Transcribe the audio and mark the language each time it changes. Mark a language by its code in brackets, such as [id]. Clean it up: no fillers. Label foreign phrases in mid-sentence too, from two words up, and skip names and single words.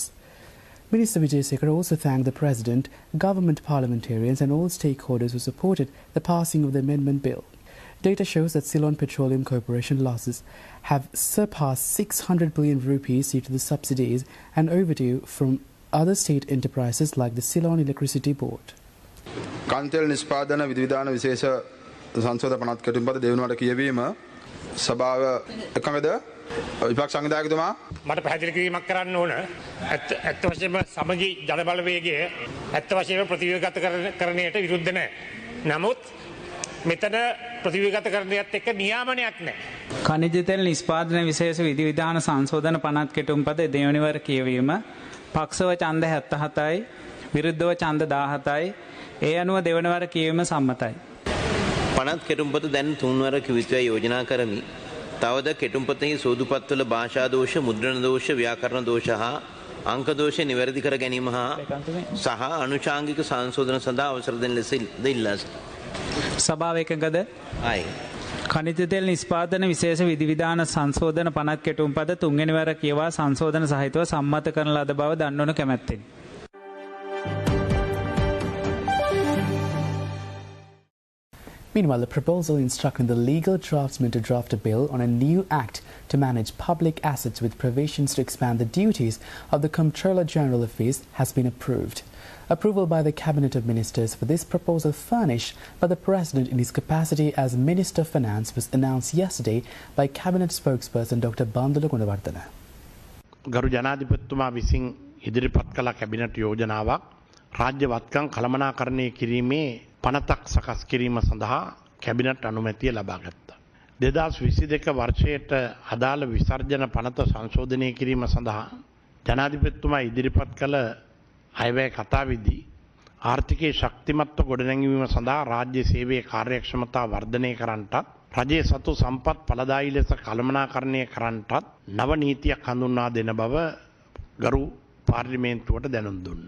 [en] Minister Wijesekara also thanked the President, government parliamentarians and all stakeholders who supported the passing of the amendment bill. Data shows that Ceylon Petroleum Corporation losses have surpassed 600 billion rupees due to the subsidies and overdue from other state enterprises like the Ceylon Electricity Board. [si] කාන්තෙල් නිෂ්පාදන විධිවිධාන විශේෂ සංශෝධන පනත් කැටුම්පත දෙවනුවට කියවීම සභාව එකඟද විපක්ෂ සංවිධායකතුමා මට පැහැදිලි කිරීමක් කරන්න ඕන ඇත්ත වශයෙන්ම සමගි ජනබලවේගය ඇත්ත වශයෙන්ම ප්‍රතිව්‍යුහගතකරණයට විරුද්ධ නැහැ. නමුත් මෙතන ප්‍රතිව්‍යුහගතකරණයත් එක්ක නියාමනයක් නැහැ. ඛනිජ තෙල් නිෂ්පාදන විශේෂ විධි විධාන සංශෝධන පනත් කෙටුම්පත දෙවනිවර කියවීම පක්ෂව ඡන්ද 77යි විරුද්ධව ඡන්ද 17යි ඒ අනුව දෙවනවර කියවීම සම්මතයි. පනත් කෙටුම්පත දැන් තුන්වර කිවිත්වය යෝජනා කරමි. තවද කෙටුම්පතෙහි සෝදුපත්වල භාෂා දෝෂ, මුද්‍රණ දෝෂ, ව්‍යාකරණ දෝෂ හා අංක දෝෂ නිවැරදි කර ගැනීම හා සහ අනුශාංගික සංශෝධන සඳහා අවසර දෙන ලෙස ඉල්ලා සභාව එකඟද? ආයි. ඛනිජ තෙල් නිෂ්පාදන විශේෂ විධි විධාන සංශෝධන පනත් කෙටුම්පත තුන්වෙනි වර කියවා සංශෝධන සහිතව සම්මත කරන ලද බව දන්වනු කැමැත්තෙමි. [en] Meanwhile, the proposal instructing the legal draftsman to draft a bill on a new act to manage public assets with provisions to expand the duties of the Comptroller General Office has been approved. Approval by the Cabinet of Ministers for this proposal furnished by the President in his capacity as Minister of Finance was announced yesterday by Cabinet spokesperson Dr. Bandula Gunawardena. [si] ගරු ජනාධිපතිතුමා විසින් ඉදිරිපත් කළ කැබිනට් යෝජනාවක් රාජ්‍ය වත්කම් කළමනාකරණය කිරීමේ පනතක් සකස් කිරීම සඳහා කැබිනට් අනුමැතිය ලබා ගත්තා. 2022 වර්ෂයට අදාළ විසර්ජන පනත සංශෝධනය කිරීම සඳහා ජනාධිපතිතුමා ඉදිරිපත් කළ අයවැය කතාවේදී ආර්ථිකයේ ශක්තිමත්ව ගොඩනැංවීම සඳහා රාජ්‍ය සේවයේ කාර්යක්ෂමතාව වර්ධනය කරන්නටත් රජයේ සතු සම්පත් ඵලදායී ලෙස කළමනාකරණය කරන්නටත් නව නීතියක් හඳුන්වා දෙන බව ගරු පාර්ලිමේන්තුවට දැනුම් දුන්නා.